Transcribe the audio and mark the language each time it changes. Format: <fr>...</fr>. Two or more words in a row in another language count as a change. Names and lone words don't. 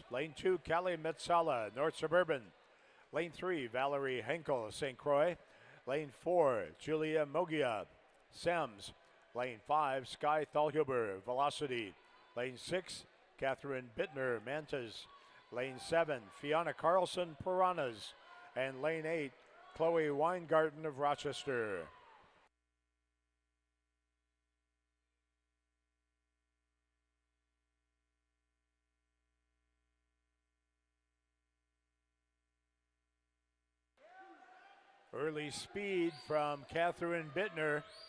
<en>Lane 2, Callie Metzala, North Suburban. Lane 3, Valerie Henkel, St. Croix. Lane 4, Julia Mogia, Sems. Lane 5, Sky Thalhuber, Velocity. Lane 6, Catherine Bittner, Mantas. Lane 7, Fiona Carlson, Piranhas. And lane 8, Chloe Weingarten of Rochester. Early speed from Catherine Bittner.</en>